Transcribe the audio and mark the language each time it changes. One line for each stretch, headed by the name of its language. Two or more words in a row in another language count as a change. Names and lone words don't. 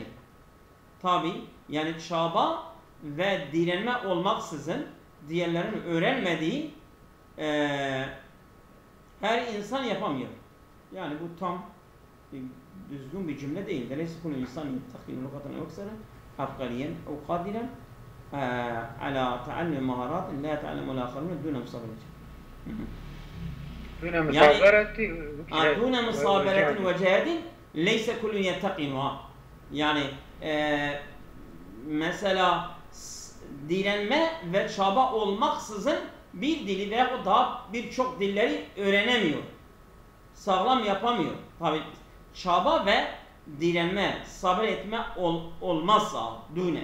Turkish: Tabi yani çaba ve direnme olmaksızın diğerlerinin öğrenmediği her insan yapamıyor. Yani bu tam düzgün bir cümle değil.
Arabic: ليس كل إنسان يتقن لغة أو أكثر عبقريا أو قادرا على تعلم مهارات لا يتعلمها الآخرون دون مصابرة. دون يعني مصابرة دون مصابرة وجهاد ليس كل يتقنها.
Turkish: Yani mesela direnme ve çaba olmaksızın bir dili veya daha birçok dilleri öğrenemiyor. Sağlam yapamıyor. Tabi çaba ve direnme, sabretme olmazsa düne.